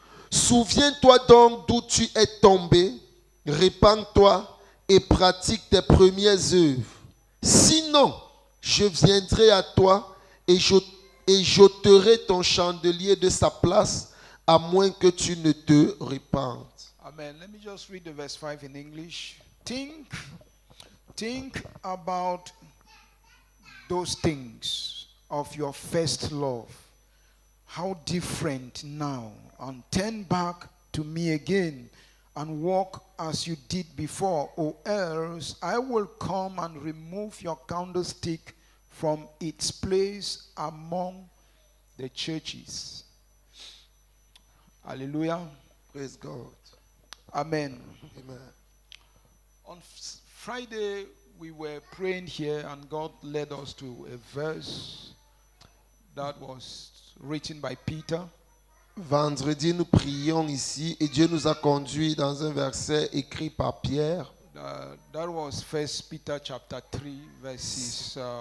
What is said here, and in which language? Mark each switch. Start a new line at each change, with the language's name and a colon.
French: Souviens-toi donc d'où tu es tombé, répands-toi et pratique tes premières œuvres. Sinon, je viendrai à toi et j'ôterai ton chandelier de sa place, à moins que tu ne te répandes. Amen.
English: Let me just read the verse 5 in English. Think about those things of your first love. How different now. And turn back to me again and walk as you did before, or else I will come and remove your candlestick from its place among the churches. Hallelujah. Praise God. Amen. Amen. On Friday, we were praying here, and God led us to a verse that was written by Peter.
French: Vendredi, nous prions ici et Dieu nous a conduits dans un verset écrit par Pierre.
English: That was 1 Peter chapter 3 verses.